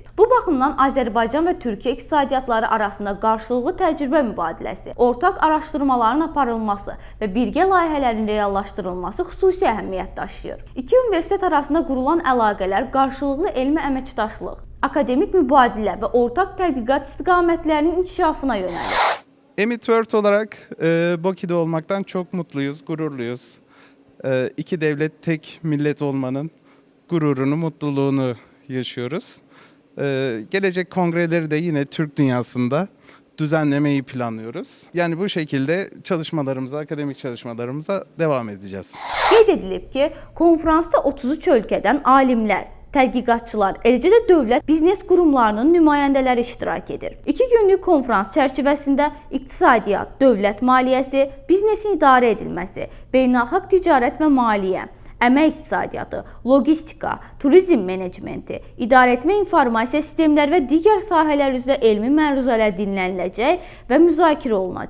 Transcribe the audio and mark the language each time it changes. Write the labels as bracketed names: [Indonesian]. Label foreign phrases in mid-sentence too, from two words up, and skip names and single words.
[Azerbaijani] Bu baxımdan Azərbaycan və Türkiyə iqtisadiyyatları arasında qarşılıqlı təcrübə mübadiləsi, ortaq araşdırmaların aparılması və birgə layihələrin reallaşdırılması xüsusi əhəmiyyət daşıyır. İki universitet arasında qurulan əlaqələr qarşılıqlı elmi əməkdaşlıq, akademik mübadilə və ortaq tədqiqat istiqamətlərinin inkişafına yönəlir. [Turkish] EMID World olarak Bakü'de olmaktan çok mutluyuz, gururluyuz. İki devlet, tek millet olmanın gururunu, mutluluğunu yaşıyoruz. Gelecek kongreleri de yine Türk dünyasında düzenlemeyi planlıyoruz. Yani bu şekilde çalışmalarımıza, akademik çalışmalarımıza devam edeceğiz. [Azerbaijani] Qeyd edilib ki, konfransda 33 ölkədən alimlər, tədqiqatçılar, eləcə də dövlət biznes qurumlarının nümayəndələri iştirak edir. 2 günlük konfrans çərçivəsində iqtisadiyyat, dövlət maliyyəsi, biznesin idarə edilməsi, beynəlxalq ticarət və maliyyə, əmək iqtisadiyyatı, logistika, turizm menecmenti, idarəetmə informasiya sistemləri və digər sahələr üzrə elmi məruzələr dinləniləcək və müzakirə olunacaq.